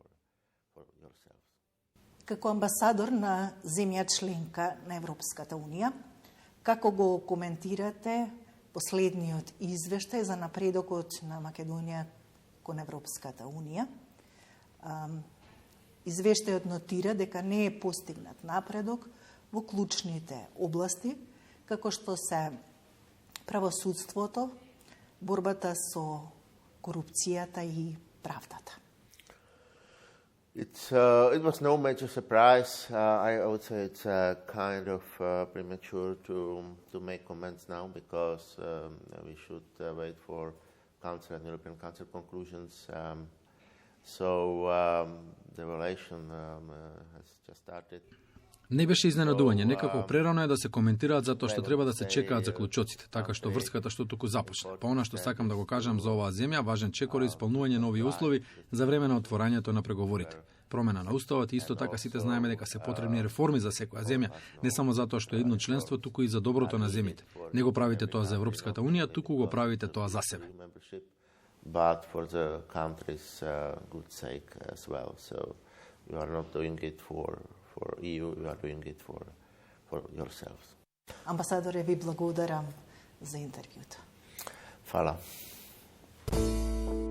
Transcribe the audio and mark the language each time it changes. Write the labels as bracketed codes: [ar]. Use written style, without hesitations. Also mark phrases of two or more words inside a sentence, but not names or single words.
[mk] Како амбасадор на земја членка на Европската унија, како го коментирате последниот извештај за напредокот на Македонија кон Европската унија? Извештајот нотира дека не е постигнат напредок во клучните области, како што се правосудството, борбата со корупцијата и правдата. [en] It was no major surprise. I would say it's kind of premature to make comments now because we should wait for Council and European Council conclusions. The evaluation has just started. [mk] Не беше изненадување, некако прерано е да се коментираат затоа што треба да се чекаат заклучоците, така што врската што туку започна. Па она што сакам да го кажам за оваа земја, важен чекор е исполнување нови услови за време на отворањето на преговорите. Промена на уставот и исто така сите знаеме дека се потребни реформи за секоја земја, не само затоа што е едно членство, туку и за доброто на земјите. Не го правите тоа за Европската унија, туку го правите тоа за себе. [en] But for the country's good sake as well. So you are not doing it for EU, you are doing it for yourselves. [mk] Амбасадоре, ви благодарам за интервјуто. Фала.